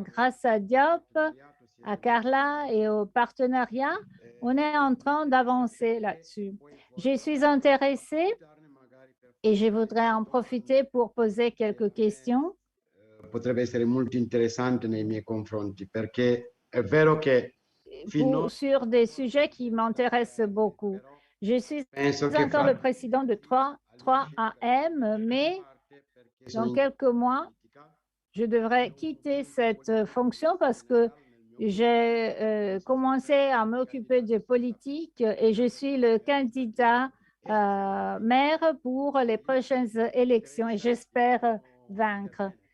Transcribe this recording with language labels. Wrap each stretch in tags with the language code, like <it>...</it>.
<fr>Grâce à Diop, à Carla et au partenariat, on est en train d'avancer là-dessus. Je suis intéressée et je voudrais en profiter pour poser quelques questions.</fr> <it>Potrebbe essere molto interessante nei miei confronti perché è vero che</it> <fr>sur des sujets qui m'intéressent beaucoup. Je suis encore le président de 3AM, mais dans quelques mois, je devrais quitter cette fonction parce que J'ai commencé à m'occuper de politique et je suis le candidat maire pour les prochaines élections et j'espère vaincre.</fr>